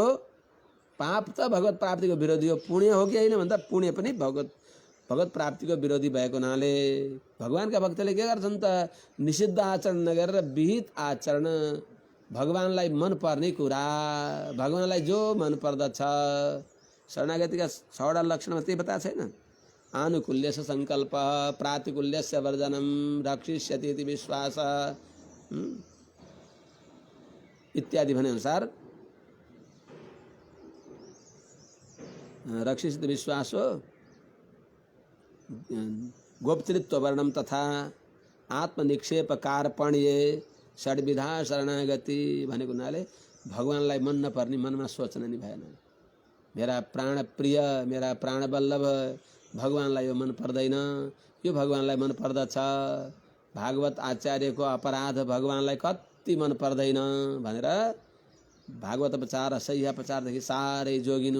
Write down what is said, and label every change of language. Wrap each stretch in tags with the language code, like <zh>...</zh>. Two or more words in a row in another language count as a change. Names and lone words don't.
<ne>पाप त भगवत प्राप्तिको विरोधी हो। पुण्य हो कि होइन भन्दा पुण्य पनि भगवत प्राप्तिको विरोधी भएको हुनाले भगवानका भक्तले के गर्छन् त? निषिद्ध आचरण नगरेर विहित आचरण, भगवानलाई मन पर्ने कुरा, भगवानलाई जो मन पर्दछ। शरणागतिका 6वटा लक्षणमा त्यही बताएको छैन?</ne> <sa>आनुकूल्यस्य संकल्प, प्रातिकूल्यस्य वर्जनम, रक्षिष्यति इति विश्वास</sa> <ne>इत्यादि भने अनुसार</ne> <sa>रक्षिष्यति विश्वासो गोप्तृत्व वर्णम तथा आत्मनिक्षेप कार्पण्ये षड्विधा शरणागति</sa> <ne>भनेको हुनाले भगवानलाई मन नपर्ने, मनमा सोच्न नि भएन। मेरा प्राण प्रिय, मेरा प्राण बल्लभ भगवानलाई यो मन पर्दैन, यो भगवानलाई मन पर्दछ। भागवत आचार्यको अपराध भगवानलाई कति मन पर्दैन भनेर भागवत प्रचार, सह्य प्रचारदेखि साह्रै जोगिनु।</ne>